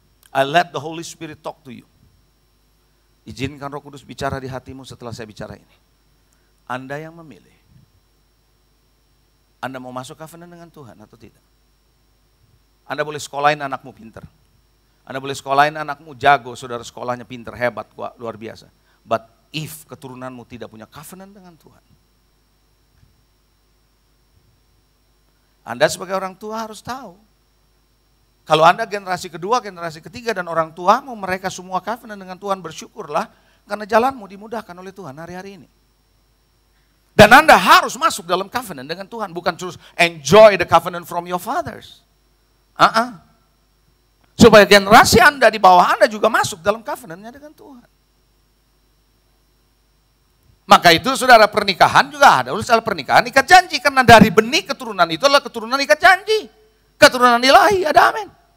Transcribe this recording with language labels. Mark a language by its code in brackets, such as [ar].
[en] I let the Holy Spirit talk to you. [id] Izinkan Roh Kudus bicara di hatimu setelah saya bicara ini. Anda yang memilih. Anda mau masuk covenant dengan Tuhan atau tidak? Anda boleh sekolahin anakmu pinter. Anda boleh sekolahin anakmu jago, saudara sekolahnya pinter, hebat, luar biasa. [en] But if [id] keturunanmu tidak punya covenant dengan Tuhan. Anda sebagai orang tua harus tahu. Kalau Anda generasi kedua, generasi ketiga dan orang tuamu mereka semua covenant dengan Tuhan, bersyukurlah karena jalanmu dimudahkan oleh Tuhan hari-hari ini. Dan Anda harus masuk dalam covenant dengan Tuhan. Bukan terus [en] enjoy the covenant from your fathers. [id] Supaya generasi Anda di bawah Anda juga masuk dalam covenantnya dengan Tuhan. Maka itu saudara pernikahan juga ada. Saudara pernikahan ikat janji. Karena dari benih keturunan itu adalah keturunan ikat janji. Keturunan ilahi, ada amin.